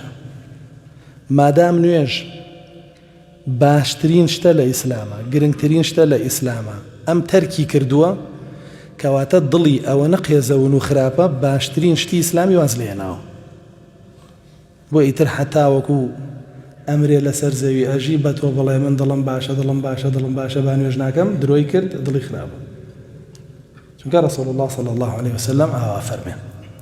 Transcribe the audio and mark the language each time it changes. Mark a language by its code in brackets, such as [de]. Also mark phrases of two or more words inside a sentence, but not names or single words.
[ckb] مادام نوێژ باشترین شتە لە ئیسلامە، گرنگترین شتە لە ئیسلامە، ئەم تەرکی کردووە، کەواتە دڵی ئەوە نەقێزەون و خراپە باشترین شتی ئیسلامی واز لێناوە. بۆ ئیتر حتا وەکو ئەمرێ لەسەر زەوی ئەژی بە تۆ بڵێ من دڵم باشە دڵم باشە دڵم باشە با نوێژ ناکەم، درۆی کرد دڵی خراپە. چونکە ڕەسوڵ الله [ar] صلی الله عليه وسلم [ckb] ئاوا فەرمێ.